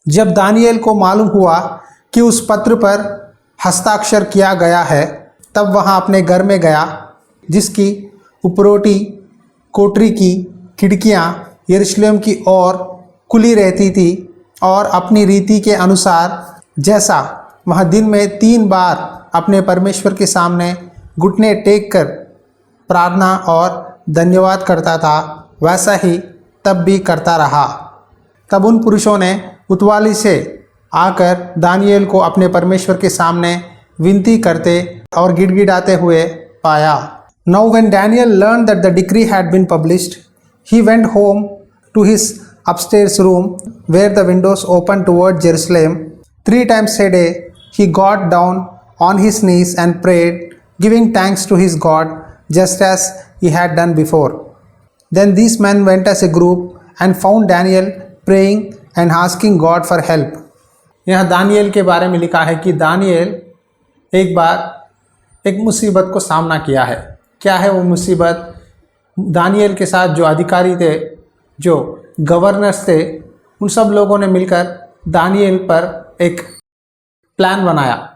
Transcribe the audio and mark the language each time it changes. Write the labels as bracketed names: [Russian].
[Hindi] जब दानिएल को मालूम हुआ कि उस पत्र पर हस्ताक्षर किया गया है, तब वहाँ अपने घर में गया, जिसकी उपरोटी कोठरी की खिड़कियाँ यरूशलेम की ओर खुली रहती थी, और अपनी रीति के अनुसार जैसा वह दिन में 3 बार अपने परमेश्वर के सामने घुटने टेक कर प्रार्थना और धन्यवाद करता था, वैसा ही तब भी करता रहा। तब उन पुरुषों ने उतवाली से आकर दानिएल को अपने परमेश्वर के सामने विनती करते और गिड़गिड़ाते हुए पाया। [English] Now when Daniel learned that the decree had been published, he went home to his upstairs room where the windows opened toward Jerusalem. 3 times a day he got down on his knees and prayed, giving thanks to his God just as he had done before. Then these men went as a group and found Daniel praying and asking God for help. [Hindi] यहाँ Daniel के बारे में लिखा है कि Daniel एक बार एक मुसीबत को सामना किया है। क्या है वो मुसीबत? दानिएल के साथ जो अधिकारी थे, जो गवर्नर्स थे, उन सब लोगों ने मिलकर दानिएल पर एक प्लान बनाया।